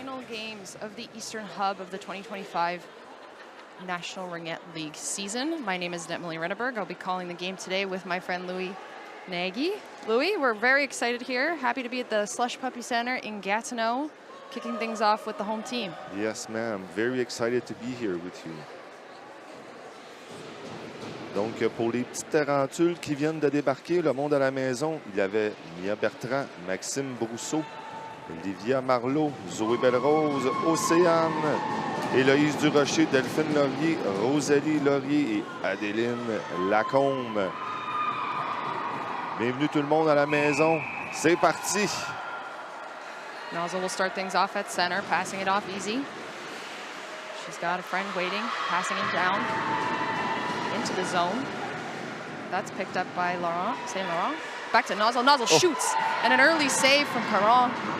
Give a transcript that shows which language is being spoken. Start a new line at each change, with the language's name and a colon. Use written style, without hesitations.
English: Games of the Eastern Hub of the 2025 National Ringette League season. My name is Emily Renneberg. I'll be calling the game today with my friend Louis Nagy. Louis, we're very excited here. Happy to be at the Slush Puppy Center in Gatineau, kicking things off with the home team. Yes, ma'am. Very excited to be here with you.
French: Donc, pour les petites tarentules qui viennent de débarquer, le monde à la maison, il y avait Mia Bertrand, Maxime Brousseau, Olivia Marleau, Zoé Bellerose, Océane, Héloïse Durocher, Delphine Laurier, Rosalie Laurier et Adéline Lacombe. Bienvenue tout le monde à la maison. C'est parti!
English: Nozzle will start things off at center, passing it off easy. She's got a friend waiting, passing it down into the zone. That's picked up by Saint Laurent. Back to Nozzle. Nozzle shoots, and an early save from Caron.